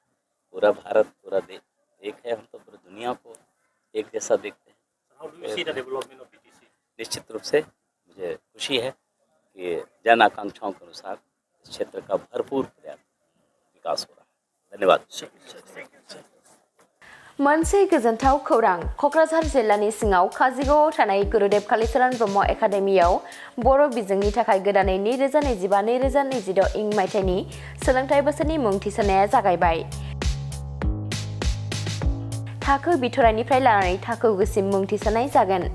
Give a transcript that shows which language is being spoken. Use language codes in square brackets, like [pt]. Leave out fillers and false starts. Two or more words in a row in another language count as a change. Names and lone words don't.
[hi] पूरा भारत, पूरा देश एक है, हम तो पूरी दुनिया को एक जैसा देखते हैं। निश्चित रूप से मुझे खुशी है कि जन आकांक्षाओं के अनुसार इस क्षेत्र का भरपूर विकास हो रहा है। धन्यवाद। [brx] मोनसे गोजोनथाव खौरां। क'क्राझार जिल्लानि सिङाव काजिगावआव थानाय गुरुदेव कालिचरण ब्रह्म एकाडेमियाव बर' बिजोंनि थाखाय गोदानै 2025-2026 इं मायथाइनि सोलोंथाइ बोसोरनि मुं थिसननाया जागायबाय। थाखो बिथराइनिफ्राय लानानै थाखो गुसिम मुं थिसननाय जागोन।